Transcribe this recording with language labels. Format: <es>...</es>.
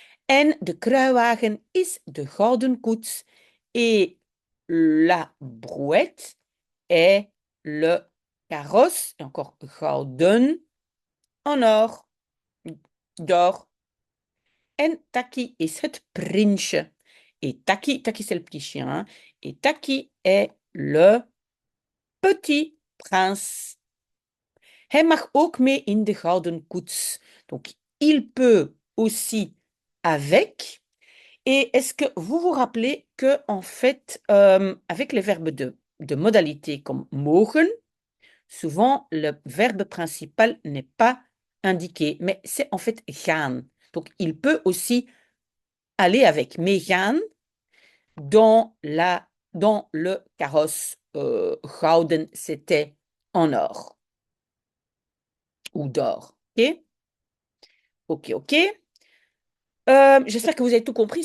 <nl>En de kruiwagen is de gouden koets</nl> <fr>et la brouette est le carrosse, et encore gouden, en or, d'or.</fr> <nl>En Taki is het prinsje.</nl> <fr>Et Taki, Taki c'est le petit chien, hein, et Taki est le petit prince.</fr> <nl>Hij mag ook mee in de gouden koets.</nl> <fr>Donc, il peut aussi avec. Et est-ce que vous vous rappelez que, en fait, avec les verbes de modalité comme mogen, souvent le verbe principal n'est pas indiqué, mais c'est en fait gaan. Donc, il peut aussi aller avec. Mais gaan dans le carrosse gouden, c'était en or ou d'or. OK? OK, OK. J'espère que vous avez tout compris.</fr>